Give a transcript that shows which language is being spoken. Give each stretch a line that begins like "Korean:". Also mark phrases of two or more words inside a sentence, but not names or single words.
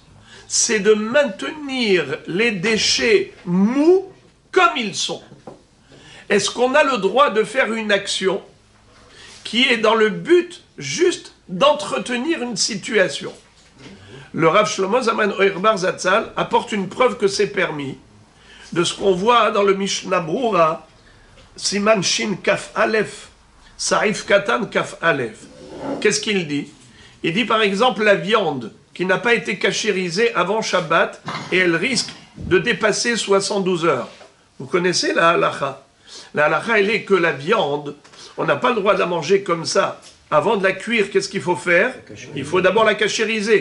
French: C'est de maintenir les déchets mous comme ils sont. Est-ce qu'on a le droit de faire une action qui est dans le but juste d'entretenir une situation? Le Rav Shlomo Zalman Auerbach Zatzal apporte une preuve que c'est permis de ce qu'on voit dans le Mishnah Brura,
Hebrew: סימן שין כף אלף, סעיף קטן כף אלף.
French: Qu'est-ce qu'il dit? Il dit par exemple la viande qui n'a pas été cachérisée avant Shabbat et elle risque de dépasser 72 heures. Vous connaissez la halacha? La halacha, elle est que la viande, on n'a pas le droit de la manger comme ça. Avant de la cuire, qu'est-ce qu'il faut faire? Il faut d'abord la cachériser.